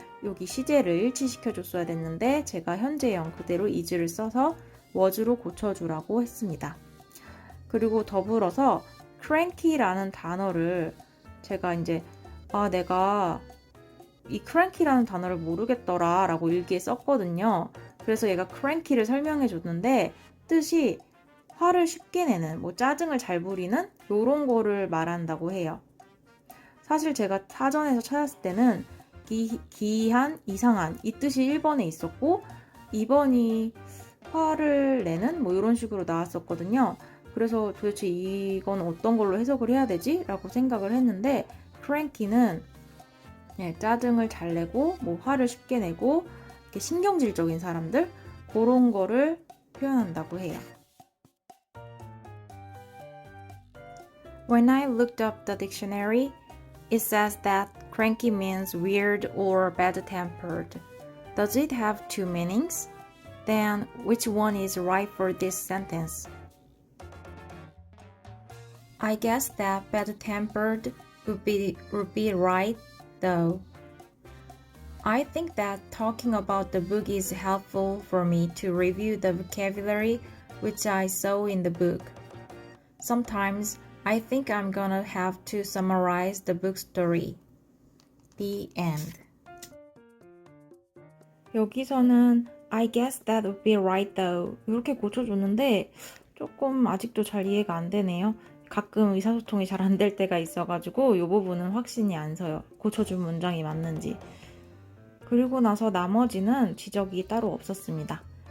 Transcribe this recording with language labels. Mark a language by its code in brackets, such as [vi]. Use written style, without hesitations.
[ko] 여기 시제를 일치시켜줬어야 됐는데 제가 현재형 그대로 is를 써서 was로 고쳐주라고 했습니다. 그리고 더불어서 cranky라는 단어를 제가 이제 내가 이 cranky라는 단어를 모르겠더라 라고 일기에 썼거든요. 그래서 얘가 cranky를 설명해 줬는데 뜻이 화를 쉽게 내는, 짜증을 잘 부리는 이런 거를 말한다고 해요. 사실 제가 사전에서 찾았을 때는 기이한, 이상한 이 뜻이 1번에 있었고 2번이 화를 내는 뭐 이런 식으로 나왔었거든요. 그래서 도대체 이건 어떤 걸로 해석을 해야 되지? 라고 생각을 했는데 cranky는 짜증을 잘 내고 뭐 화를 쉽게 내고 이렇게 신경질적인 사람들 그런 거를 표현한다고 해요. [en] When I looked up the dictionary, it says that cranky means weird or bad-tempered. Does it have two meanings? Then which one is right for this sentence? I guess that bad-tempered would be right, though. I think that talking about the book is helpful for me to review the vocabulary which I saw in the book. Sometimes I think I'm gonna have to summarize the book story. The end. [ko] 여기서는 [en] I guess that would be right though [ko] 이렇게 고쳐줬는데 조금 아직도 잘 이해가 안 되네요. 가끔 의사소통이 잘 안 될 때가 있어가지고 이 부분은 확신이 안 서요. 고쳐준 문장이 맞는지. 그리고 나서 나머지는 지적이 따로 없었습니다.